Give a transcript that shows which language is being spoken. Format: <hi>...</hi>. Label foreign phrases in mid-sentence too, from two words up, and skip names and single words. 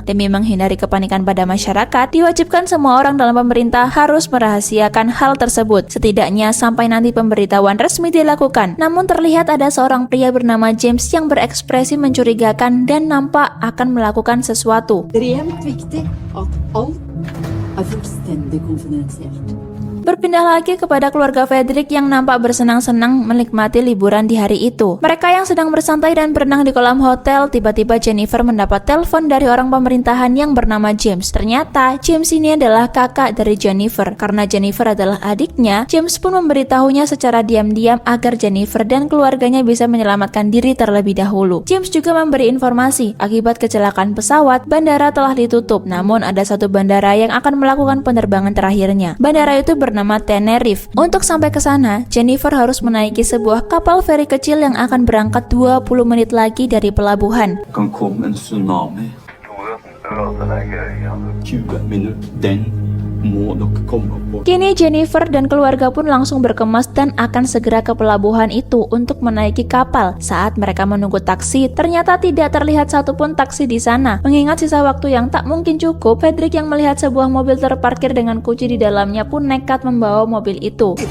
<id>Demi menghindari kepanikan pada masyarakat, diwajibkan semua orang dalam pemerintah harus merahasiakan hal tersebut, setidaknya sampai nanti pemberitahuan resmi dilakukan. Namun terlihat ada seorang pria bernama James yang berekspresi mencurigakan dan nampak akan melakukan sesuatu.</id> <no>Ekstremt viktig at alt er fullstendig konfidensielt.</no> <id>Berpindah lagi kepada keluarga Fredrik yang nampak bersenang-senang menikmati liburan di hari itu. Mereka yang sedang bersantai dan berenang di kolam hotel, tiba-tiba Jennifer mendapat telepon dari orang pemerintahan yang bernama James. Ternyata James ini adalah kakak dari Jennifer. Karena Jennifer adalah adiknya, James pun memberitahunya secara diam-diam agar Jennifer dan keluarganya bisa menyelamatkan diri terlebih dahulu. James juga memberi informasi, akibat kecelakaan pesawat, bandara telah ditutup. Namun ada satu bandara yang akan melakukan penerbangan terakhirnya. Bandara itu bernama Tenerife. Untuk sampai ke sana, Jennifer harus menaiki sebuah kapal feri kecil yang akan berangkat 20 menit lagi dari pelabuhan.</id> <no>Kan komme en tsunami. 20 minutter. Den må dere komme på.</no> <id>Kini Jennifer dan keluarga pun langsung berkemas dan akan segera ke pelabuhan itu untuk menaiki kapal. Saat mereka menunggu taksi, ternyata tidak terlihat satupun taksi di sana. Mengingat sisa waktu yang tak mungkin cukup, Fredrik yang melihat sebuah mobil terparkir dengan kunci di dalamnya pun nekat membawa mobil itu.</id>